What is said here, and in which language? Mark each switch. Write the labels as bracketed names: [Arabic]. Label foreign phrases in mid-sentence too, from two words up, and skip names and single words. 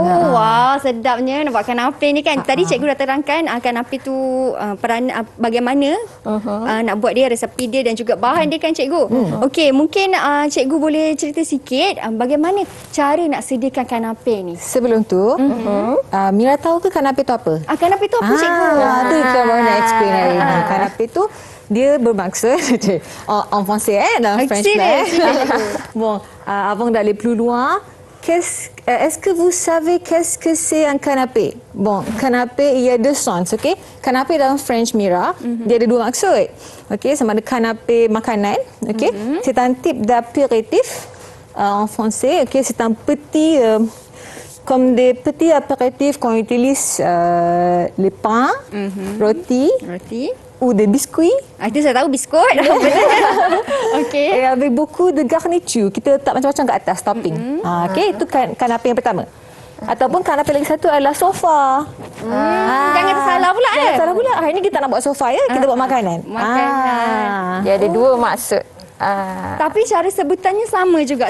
[Malay] Oh, wah, sedapnya nak buat kanape ni kan. Tadi cikgu dah terangkan kanape tu bagaimana nak buat dia, resepi dia dan juga bahan dia kan cikgu. Okey, mungkin cikgu boleh cerita sikit bagaimana cara nak sediakan kanape ni. Sebelum tu, Mira tahu ke kanape tu apa? Kanape tu apa cikgu? Tu kita baru nak explain hari ni. Kanape tu dia bermaksud [French] en français [Malay] dalam French Sila. [French] Bon, avant d'aller plus loin, est-ce que vous savez qu'est-ce que c'est un canapé? Bon, canapé il y a deux sens, ok? [Malay] Canapé dalam French Mira, dia ada dua maksud. Ok, sama ada canapé makanan, ok? [French] C'est un type d'apéritif en français, ok? C'est un petit comme des petits apéritifs qu'on utilise les pains, roti ou des biscuits. [Malay] Itu saya tahu biskut. Okey. [French] Et avec beaucoup de garniture. [Malay] Kita letak macam-macam kat atas, topping. Okey, itu kanape yang pertama. Ataupun kanape lagi satu adalah sofa. Jangan tersalah pula. Jangan salah pula. Hari ni kita nak buat sofa ya, kita buat makanan. Makanan. Dia ada dua maksud. Tapi cara sebutannya sama juga